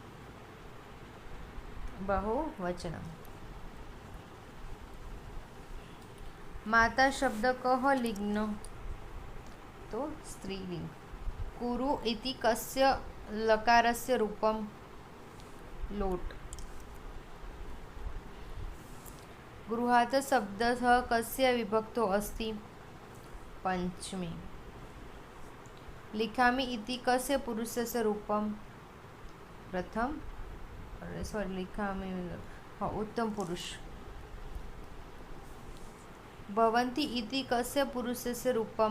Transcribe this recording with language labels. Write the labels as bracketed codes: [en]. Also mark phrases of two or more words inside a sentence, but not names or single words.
[sa] बहुवचनम्. माता शब्द कः लिङ्गः? तो स्त्रीलिङ्ग. कुरु इति कस्य लकारस्य रूपम्? લોટ. गृहात् शब्दः कस्य विभक्तो अस्ति? पंचमी। लिखामि इति कस्य पुरुषस्य रूपं? प्रथम लिखामि उत्तम पुरुष। भवन्ति इति कस्य पुरुषस्य रूपं?